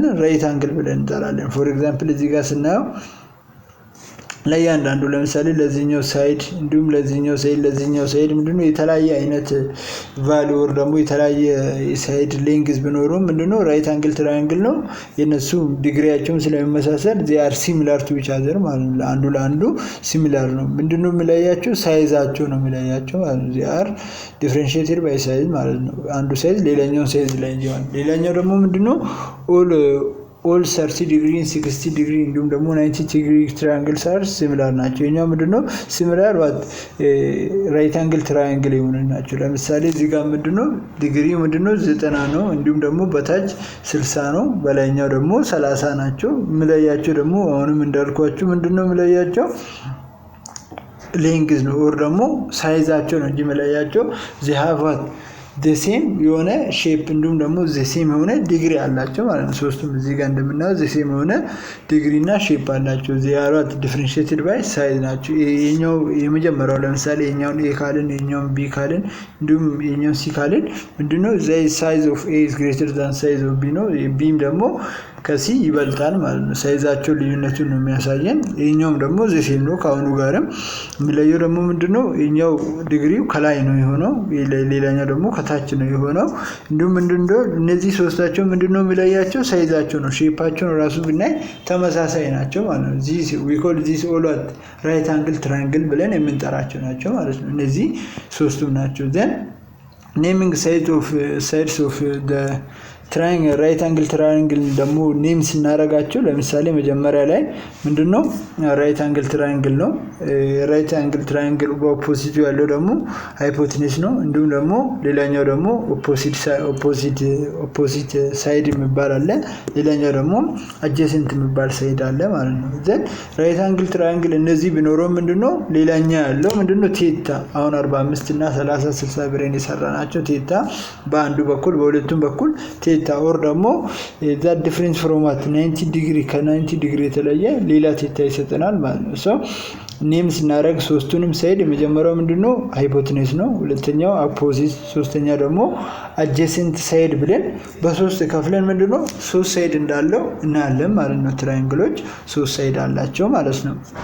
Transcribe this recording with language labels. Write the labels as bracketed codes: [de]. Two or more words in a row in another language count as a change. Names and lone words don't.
[en] right angle [am] ብለን እንጠራለን። [en] for example [am] እዚህ ጋር ስናየው ለእያንዳንዱ ለምሳሌ ለዚህኛው ሳይድ እንዲሁም ለዚህኛው ሳይድ ምንድነው የተለያየ አይነት [en] value or [am] ደግሞ የተለያየ [en] side length [am] ቢኖረው ምንድነው? [en] right angle triangle [am] ነው። የነሱ ዲግሪያቸውን ስለሚመሳሰል [en] they are similar to each other [am] ማለት ነው። አንዱ ለአንዱ ሲሚላር ነው። ምንድነው የሚለያቸው? ሳይዛቸው ነው የሚለያቸው ማለት ነው። [en] they are differentiated by size [am] ማለት ነው። አንዱ ሳይዝ ሌላኛው ሳይዝ ላይ ይሆናል። ሌላኛው ደግሞ ምንድነው? all 30 ዲግሪ 60 ዲግሪ እንዲሁም ደግሞ 90 ዲግሪ [en] triangles are similar [am] ናቸው። የኛው ምንድነው? [en] similar right angle triangle [am] የሆኑ ናቸው። ለምሳሌ እዚህ ጋር ምንድነው? ዲግሪው ምንድነው? 90 ነው። እንዲሁም ደግሞ በታች 60 ነው። በላይኛው ደግሞ 30 ናቸው። ምለያቸው ደግሞ አሁንም እንዳልኳችሁ ምንድነው ምለያቸው? ሌንግዝ ነው ወር ደግሞ ሳይዛቸው ነው እንጂ ምለያቸው [en] they have the same [am] የሆነ ሼፕ እንዲሁም ደግሞ [en] the same [am] የሆነ ዲግሪ አላቸው ማለት ነው። ሶስቱም እዚህ ጋር እንደምናየው [en] the same [am] የሆነ ዲግሪ እና ሼፕ አላቸው። [en] they are differentiated by size [am] ናቸው። የኛው የመጀመሪያው ለምሳሌ የኛውን A ካልን የኛውን B ካልን እንዲሁም የኛውን C ካልን ምንድነው? [en] the size of A is greater than size of B [am] ነው። Bም ደግሞ ከሲ ይበልጣል ማለት ነው። ሳይዛቸው ልዩነቱን ነው የሚያሳየን። የኛውም ደግሞ [en] the same [am] ነው ከአሁኑ ጋርም። የሚለየው ደግሞ ምንድነው? የኛው ዲግሪው ከላይ ነው የሆነው፣ ሌላኛው ደግሞ ከታች ነው የሆነው። እንዲሁም ምንድነው? እነዚህ ሶስታቸው ምንድነው የሚለያቸው? ሳይዛቸው ነው። ሼፓቸው ራሱ ብናይ ተመሳሳይ ናቸው ማለት ነው። [en] we call this all right angle triangle [am] ብለን የምንጠራቸው ናቸው ማለት ነው። እነዚህ ሶስቱም ናቸው። [en] then naming sides of the triangle right angle triangle [am] ደግሞ ኔም ስናረጋቸው ለምሳሌ መጀመሪያ ላይ ምንድነው [en] right angle triangle [am] ነው። [en] right angle triangle [am] በኦፖዚቱ ያለው ደግሞ ሃይፖቴነስ ነው። እንዲሁም ደግሞ ሌላኛው ደግሞ [en] opposite side [am] የሚባል አለ። ሌላኛው ደግሞ አጀሰንት የሚባል ሳይድ አለ ማለት ነው። [en] then right angle triangle [am] እነዚህ ቢኖረው ምንድነው ሌላኛው ያለው ምንድነው ቴታ አሁን 45 እና 30 60 ብሬን የሰራናቸው ቴታ በአንዱ በኩል በሁለቱም በኩል ቴታ ኦር ደግሞ [en] that difference from 90 degree [am] ከ90 ዲግሪ የተለየ ሌላ ቴታ ይሰጠናል ማለት ነው። ሶ ኔም ስናደርግ ሶስቱንም ሳይድ የመጀመሪያው ምንድነው ሃይፖቴነስ ነው። ሁለተኛው አፖዚት፣ ሶስተኛ ደግሞ [en] adjacent side [am] ብለን በሶስት ከፍለን ምንድነው ሶስት ሳይድ እንዳለው እናያለን ማለት ነው። ትራያንግሎች ሶስት ሳይድ አላቸው ማለት ነው።